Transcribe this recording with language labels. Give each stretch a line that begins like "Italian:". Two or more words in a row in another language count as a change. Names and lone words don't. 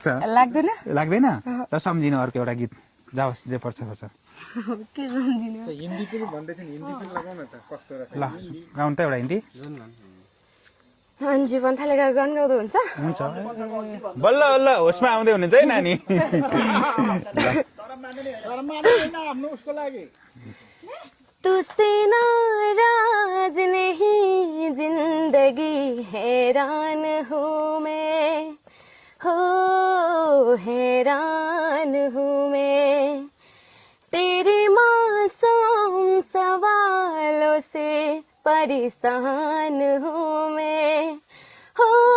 Nepali: लाग्दैन। लाग्दैन? र सम्झिनु अर्को एउटा गीत जाओस् जे पर्छ पर्छ। ल गाउनु त एउटा हिन्दी। अन्जु पन्थाले गान गाउँदा हुन्छ? हुन्छ। बल्ल बल्ल होसमा आउँदै हुनुहुन्छ है नानी।
Hindi: तुझसे नाराज नहीं जिंदगी हैरान हूँ मैं, हो हैरान हूँ मैं, तेरे मासूम सवालों से परेशान हूँ मैं, हो